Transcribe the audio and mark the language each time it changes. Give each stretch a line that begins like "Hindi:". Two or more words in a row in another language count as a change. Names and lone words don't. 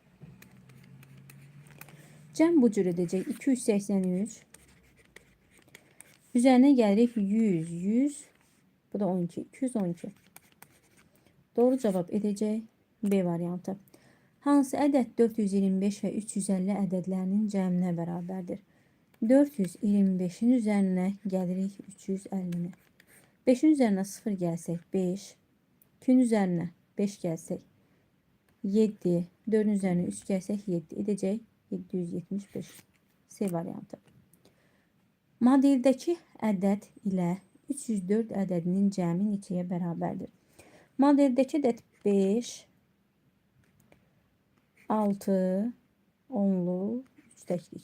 Azerbaijani: Cəm bu cür edəcək. 283. Üzərinə gəlirik 100, 100. Bu da 12, 212. Doğru cavab edəcək B variantı. Hansı ədəd 425 və 350 ədədlərinin cəminə bərabərdir? 425'in üzerine gəlirik 350-ni.
Turkish: 5'in üzerine 0 gelsek 5. 2'nin üzerine 5 gelsek 7. 4'ün üzerine 3 gelsek 7 edecek.
Azerbaijani: 775. C variantı. Modeldəki ədəd ilə 304 ədədinin cəmi neçəyə bərabərdir? Modeldəki ədəd 5, 6, 10'lu, 3 təklik.